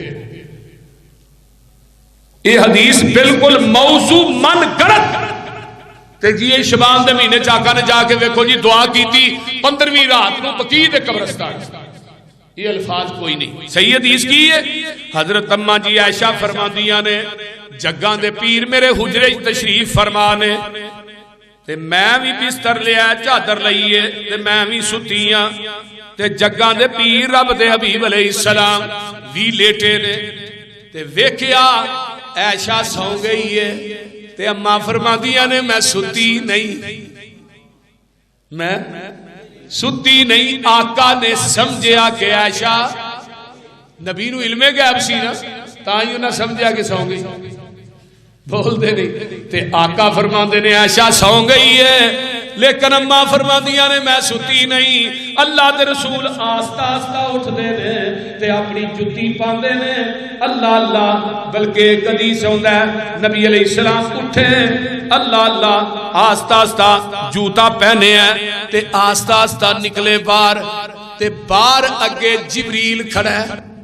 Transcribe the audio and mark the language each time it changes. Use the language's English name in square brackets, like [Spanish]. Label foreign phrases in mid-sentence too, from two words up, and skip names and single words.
[Urdu] یہ حدیث بالکل موضوع من گڑت. [Punjabi] تے جی شبان دے مہینے آقا نے جا کے ویکھو جی دعا کیتی 15ویں رات نو بقیع دے قبرستان. [Urdu] یہ الفاظ کوئی نہیں. [Punjabi] صحیح حدیث کی ہے حضرت اما جی عائشہ فرماندیاں نے جگاں دے پیر میرے حجرے تشریف فرما نے تے میں بھی بستر لیا چادر لئیے تے میں بھی ستیاں تے جگاں دے پیر رب دے حبیب [Arabic] علیہ السلام [Punjabi] بھی لیٹے نے تے ویکھیا عائشہ سو گئی ہے تے اما فرماندیاں نے میں ستی نہیں، میں ستی نہیں. آقا نے سمجھیا کہ عائشہ نبی نو علم غیب سی نا تائیں نہ سمجھیا کہ سو گئی. بول دے نہیں تے آقا فرماندے نے عائشہ سو گئی ہے لیکن اما فرماندیاں نے میں ستی نہیں. اللہ دے رسول آستہ آستہ اٹھ دے نے تے اپنی جتی پاندے نے اللہ اللہ. بلکہ کدی سوندا ہے نبی [Arabic] علیہ السلام [Punjabi] اٹھے اللہ اللہ آستہ آستہ جوتا پہنے ہیں تے آستہ آستہ نکلے باہر تے باہر اگے جبریل کھڑا ہے.